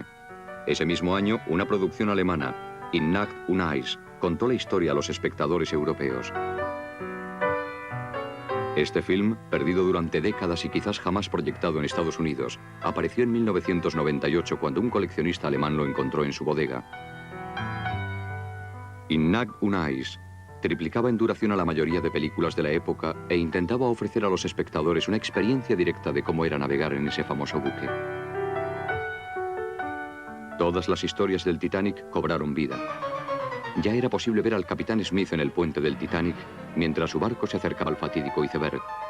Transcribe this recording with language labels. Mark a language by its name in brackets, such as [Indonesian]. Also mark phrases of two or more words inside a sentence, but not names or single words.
[Spanish] Ese mismo año, una producción alemana, In Nacht und Eis, contó la historia a los espectadores europeos. Este film, perdido durante décadas y quizás jamás proyectado en Estados Unidos, apareció en 1998 cuando un coleccionista alemán lo encontró en su bodega. In Nacht und Eis triplicaba en duración a la mayoría de películas de la época e intentaba ofrecer a los espectadores una experiencia directa de cómo era navegar en ese famoso buque. Todas las historias del Titanic cobraron vida. Ya era posible ver al capitán Smith en el puente del Titanic mientras su barco se acercaba al fatídico iceberg.